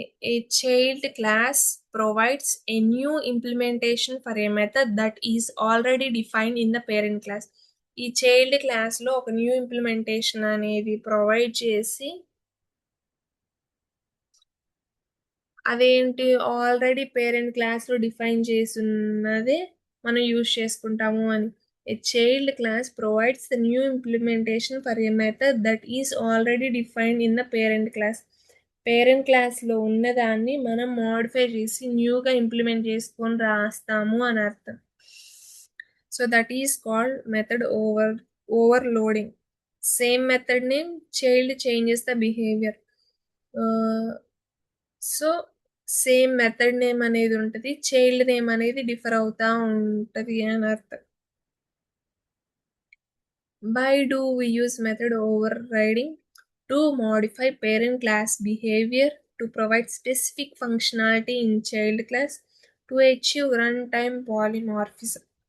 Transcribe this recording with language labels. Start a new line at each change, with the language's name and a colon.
English: A child class provides a new implementation for a method that is already defined in the parent class.
Telugu: ఈ child క్లాస్లో ఒక new implementation అనేది provide చేసి అదేంటి already parent క్లాస్లో define చేస్తున్నదే మనం use చేసుకుంటాము అని.
English: A child class provides the new implementation for a method that is already defined in the parent class.
Telugu: Parent క్లాస్‌లో ఉన్నదాన్ని మనం మోడిఫై చేసి న్యూగా ఇంప్లిమెంట్ చేసుకొని రాస్తాము అని అర్థం.
English: So that is called method overloading. Same method name child changes the behaviour. Ah, so same method name
Telugu: అనేది ఉంటది. చైల్డ్ నేమ్ అనేది డిఫర్ అవుతా ఉంటది అని అర్థం.
English: Why do we use method overriding? To modify parent class behavior to provide specific functionality in child class to achieve runtime polymorphism.